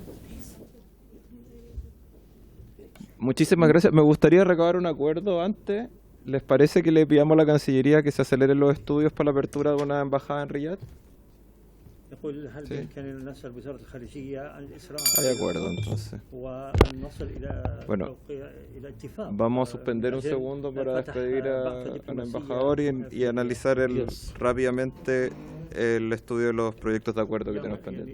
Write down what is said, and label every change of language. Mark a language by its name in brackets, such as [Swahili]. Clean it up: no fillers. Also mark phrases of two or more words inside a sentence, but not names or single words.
[Spanish] Muchísimas gracias. Me gustaría recabar un acuerdo antes. ¿Les parece que le pidamos a la Cancillería que se aceleren los estudios para la apertura de una embajada en Riyadh? [Arabic] يقول هل [Spanish] Sí. [Arabic] بإمكان أن نسأل وزارة الخارجية الإسراع [Spanish] Hay acuerdo, entonces. [Arabic] وأن نصل [Spanish] Bueno, [Arabic] إلى اتفاق. [Spanish] Vamos a suspender un segundo para despedir al embajador y analizar rápidamente el estudio de los proyectos de acuerdo que tenemos pendientes.